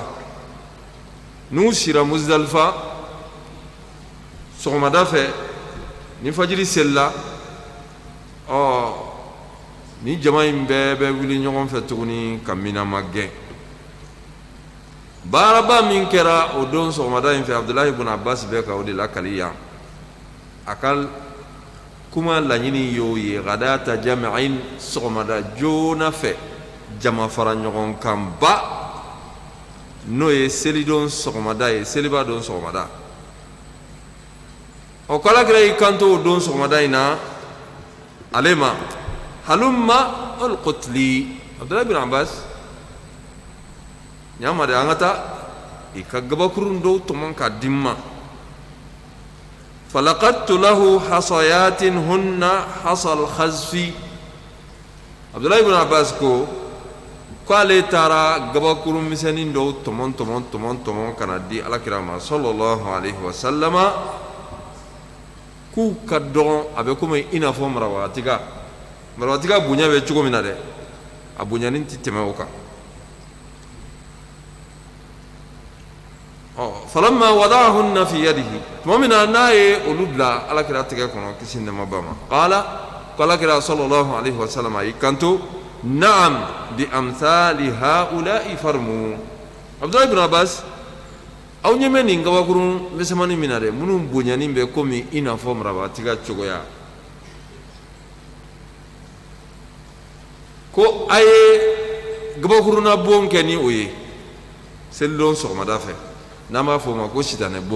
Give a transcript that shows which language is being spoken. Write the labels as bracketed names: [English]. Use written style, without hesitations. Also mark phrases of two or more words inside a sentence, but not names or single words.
[Bambara] N'u sira Muzdalifa sɔgɔmada fɛ ni fajiri selila ni jama in bɛɛ bɛ wuli ɲɔgɔn fɛ tuguni ka Mina ma gɛn. Baaraba min kɛra o don sɔgɔmada in fɛ Abdulahi ibn Abbas bɛ ka o de lakali yan. A ka kuma laɲini y'o ye [Arabic] غداة جمعين [Bambara] sɔgɔmada joona fɛ jama fara ɲɔgɔn kan ba n'o ye selidon sɔgɔmada ye seliba don sɔgɔmada. O kala kira y'i kanto o don sɔgɔmada in na ale ma [Arabic] هلم القط لي [Bambara] Abdulahi ibn Abbas ɲama de an ka taa i ka gabakurun dɔw tɔmɔ ka di n ma. [Arabic] فلقطت له حصيات هن حصى الخذف. [Bambara] Abdulahi ibn Abbas ko ale taara gabakurun misɛnnin dɔw tɔmɔ ka na di alakira ma [Arabic] صلى الله عليه وسلم [Bambara] k'u ka dɔgɔn a bɛ komi i n'a fɔ marawatiga bonya bɛ cogo min na dɛ a bonyanin tɛ tɛmɛ o kan. [Arabic] فلما وضعهن في يده [Bambara] tuma min na n'a ye olu bila alakira tɛgɛ kɔnɔ kisi nɛɛma ba ma ko alakira [Arabic] صلى الله عليه وسلم [Bambara] a y'i kanto [Arabic] نعم بأمثال هؤلاء فارموا. [Bambara] Abdulahi ibn Abbas aw ɲɛ bɛ nin gabakurun misɛnmanin min na dɛ minnu bonyanin bɛ komi i n'a fɔ marawatiga cogoya ko a ye gabakurunna bon kɛ ni o ye selidon sɔgɔmada fɛ n'an b'a fɔ o ma ko sitanɛ bon.